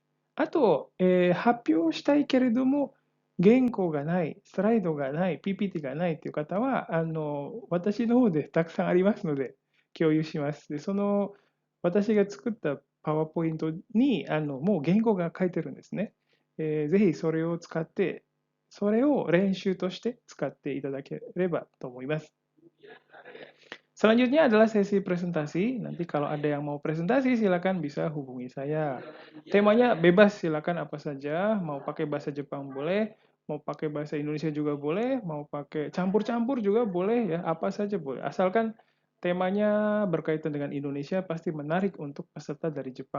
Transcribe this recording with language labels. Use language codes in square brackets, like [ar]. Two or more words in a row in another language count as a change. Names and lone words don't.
[ja] あと、発表したいけれども、原稿がない、スライドがない、PPT がないという方は、私の方でたくさんありますので、 共有します。で、その私が作ったパワーポイントにもう言語が書いてるんですね。ぜひそれを使って、それを練習として使っていただければと思います。 [id] Selanjutnya adalah sesi presentasi. Nanti kalau ada yang mau presentasi, silakan bisa hubungi saya. Temanya bebas, silakan apa saja. Mau pakai bahasa Jepang boleh, mau pakai bahasa Indonesia juga boleh, mau pakai campur-campur juga boleh ya, apa saja boleh. Asalkan temanya berkaitan dengan Indonesia, pasti menarik untuk peserta dari Jepang.